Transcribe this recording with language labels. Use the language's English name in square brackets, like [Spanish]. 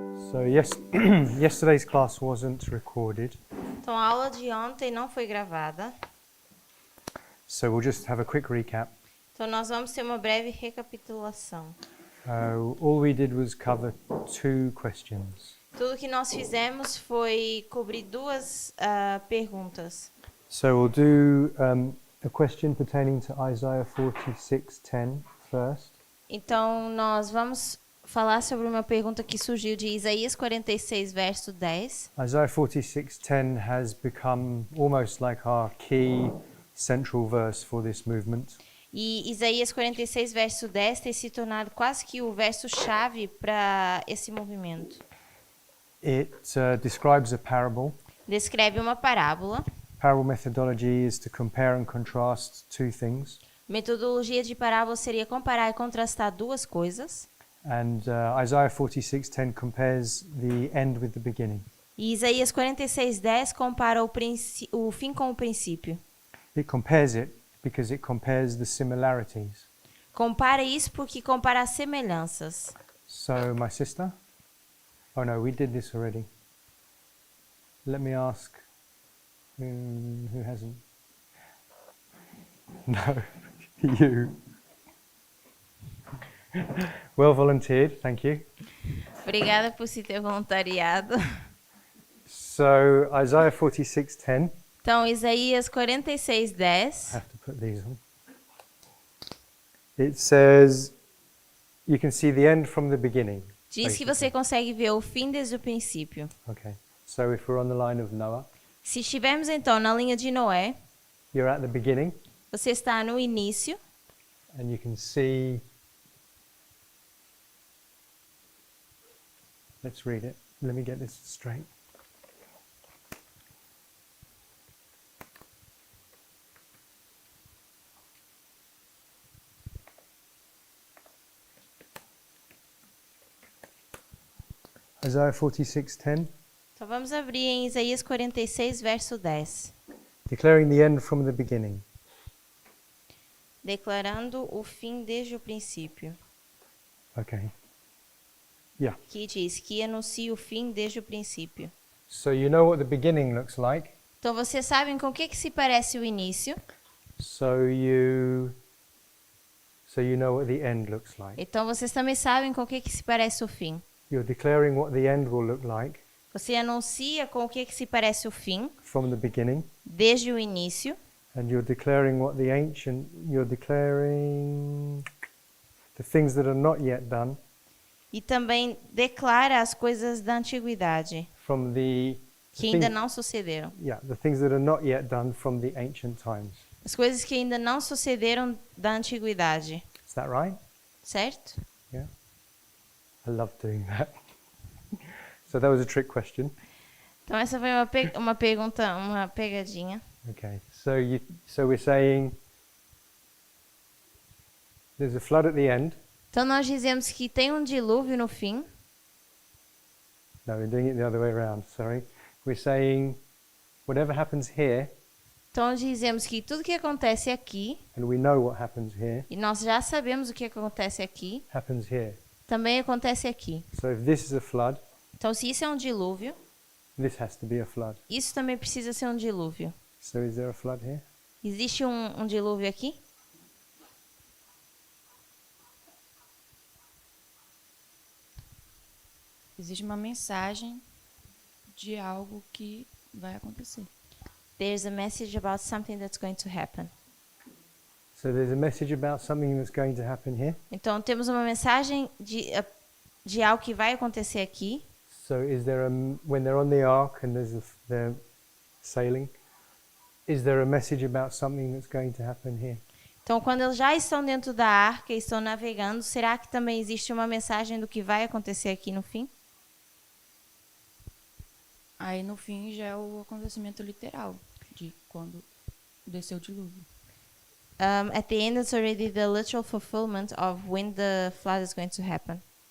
[English] So yesterday's class wasn't recorded, [Portuguese] Então, a aula de ontem não foi gravada. [English] so we'll just have a quick recap. [Portuguese] Então, nós vamos ter uma breve recapitulação. [English] All we did was cover 2 questions. [Portuguese] Tudo que nós fizemos foi cobrir duas perguntas. [English] So we'll do a question pertaining to Isaiah 46:10 first, [Portuguese] Então, nós vamos falar sobre uma pergunta que surgiu de Isaías 46, verso 10. [English] Isaiah 46:10 has become almost like our key central verse for this movement. [Portuguese] E Isaías 46, verso 10 tem se tornado quase que o verso-chave para esse movimento. [English] It describes a parable. [Portuguese] Descreve uma parábola. [English] Parable methodology is to compare and contrast 2 things. [Portuguese] Metodologia de parábola seria comparar e contrastar duas coisas. [English] And Isaiah 46:10 compares the end with the beginning. [Portuguese] E Isaías 46, 10 compara o fim com o princípio. [English] It compares it because it compares the similarities. [Portuguese] Compara isso porque compara as semelhanças. [English] So, my sister? Oh no, we did this already. Let me ask who hasn't? No, you. Well volunteered, thank you. [Portuguese] Obrigada por se ter voluntariado. [English] So, Isaiah 46:10. [Portuguese] Então, Isaías 46, 10. [English] I have to put these on. It says, you can see the end from the beginning. [Portuguese] Diz que você consegue ver o fim desde o princípio. [English] Okay. So if we're on the line of Noah, [Portuguese] Se estivermos, então, na linha de Noé, [English] you're at the beginning [Portuguese] você está no início [English] and you can see. Let's read it. Let me get this straight. Isaiah 46:10, [Portuguese] Então vamos abrir em Isaías 46, verso 10. [English] declaring the end from the beginning. [Portuguese] Declarando o fim desde o princípio. [English] Okay. Yeah. [Portuguese] Que diz que anuncia o fim desde o princípio. [English] So you know what the beginning looks like. [Portuguese] Então vocês sabem com o que se parece o início. [English] So you know what the end looks like. [Portuguese] Então vocês também sabem com o que se parece o fim. [English] You're declaring what the end will look like [Portuguese] Você anuncia com o que se parece o fim [English] from the beginning. [Portuguese] desde o início. [English] And you're declaring the things that are not yet done [Portuguese] E também declara as coisas da antiguidade [English] from the [Portuguese] que ainda não sucederam. [English] the things that are not yet done from the ancient times. [Portuguese] As coisas que ainda não sucederam da antiguidade. [English] Is that right? [Portuguese] Certo? [English] Yeah. I love doing that. So that was a trick question. [Portuguese] Então essa foi uma pergunta, uma pegadinha. [English] Okay. So we're saying there's a flood at the end. [Portuguese] Então nós dizemos que tem um dilúvio no fim. [English] No, we're doing it the other way around. Sorry. We're saying whatever happens here, [Portuguese] Então dizemos que tudo que acontece aqui, [English] and we know what happens here, [Portuguese] e nós já sabemos o que acontece aqui, [English] happens here. [Portuguese] também acontece aqui. [English] So if this is a flood, [Portuguese] Então se isso é um dilúvio, [English] this has to be a flood. [Portuguese] isso também precisa ser um dilúvio. [English] So is there a flood here? [Portuguese] Existe um dilúvio aqui? Existe uma mensagem de algo que vai acontecer. [English] There's a message about something that's going to happen. So there's a message about something that's going to happen here. [Portuguese] Então temos uma mensagem de algo que vai acontecer aqui. [English] So is there when they're on the ark and they're sailing, is there a message about something that's going to happen here? [Portuguese] Então quando eles já estão dentro da arca e estão navegando, será que também existe uma mensagem do que vai acontecer aqui no fim? Aí no fim já é o acontecimento literal de quando desceu o dilúvio. [English] At the end, it's already the literal fulfillment of when the flood is going to happen.